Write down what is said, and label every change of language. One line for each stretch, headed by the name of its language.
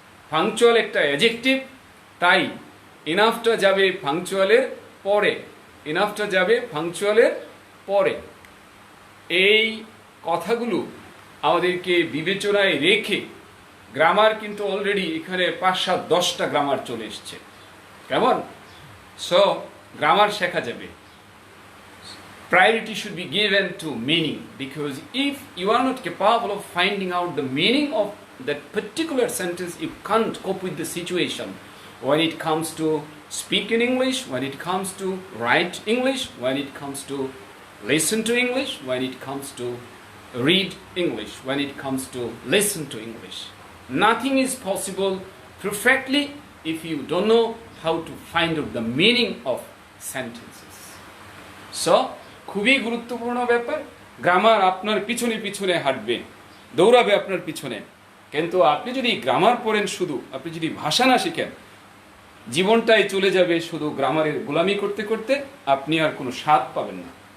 Bangla: Punctual একটা adjective, তাই ইনাফটা যাবে পাংচুয়ালের পরে, ইনাফটা যাবে পাংচুয়ালের পরে। এই কথাগুলো আমাদেরকে বিবেচনায় রেখে, গ্রামার কিন্তু অলরেডি এখানে 5-7-10টা গ্রামার চলে এসছে, কেমন? সো গ্রামার শেখা যাবে।
English: Priority should be given to meaning, because if you are not capable of finding out the meaning of that particular sentence, you can't cope with the situation. When it comes to speak in English, when it comes to write English, when it comes to listen to English, when it comes to read English, when it comes to listen to English. Nothing is possible perfectly if you don't know how to find out the meaning of sentences.
Bangla: So, খুবই গুরুত্বপূর্ণ ব্যাপার। Grammar আপনার পিছনে পিছনে হাঁটবে, দৌড়াবে আপনার পিছনে। কিন্তু আপনি যদি গ্রামার পড়েন শুধু, আপনি যদি ভাষা না শিখেন, জীবনটাই চলে যাবে শুধু গ্রামারের গোলামি করতে করতে, আপনি আর কোনো স্বাদ পাবেন না।